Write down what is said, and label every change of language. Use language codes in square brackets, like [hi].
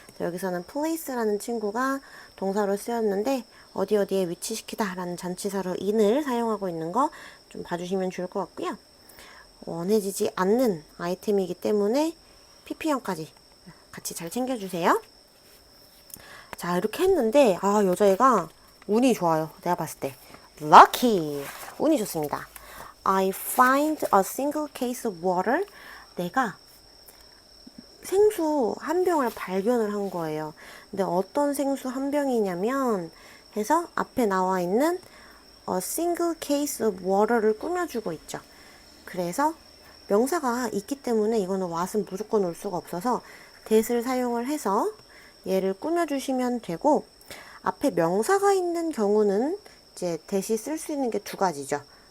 [ko] 여기서는 place라는 친구가 동사로 쓰였는데 어디 어디에 위치시키다 라는 전치사로 in을 사용하고 있는 거 좀 봐주시면 좋을 것 같고요. 원해지지 않는 아이템이기 때문에 pp형까지 같이 잘 챙겨주세요. 자, 이렇게 했는데 여자애가 운이 좋아요. 내가 봤을 때 lucky, 운이 좋습니다. [en] I find a single case of water. [ko] 내가 생수 한 병을 발견을 한 거예요. 근데 어떤 생수 한 병이냐면 해서 앞에 나와 있는 [en] a single case of water [ko] 를 꾸며주고 있죠. 그래서 명사가 있기 때문에 이거는 what은 무조건 올 수가 없어서 that을 사용을 해서 얘를 꾸며주시면 되고, 앞에 명사가 있는 경우는 이제 that이 쓸 수 있는 게 두 가지죠.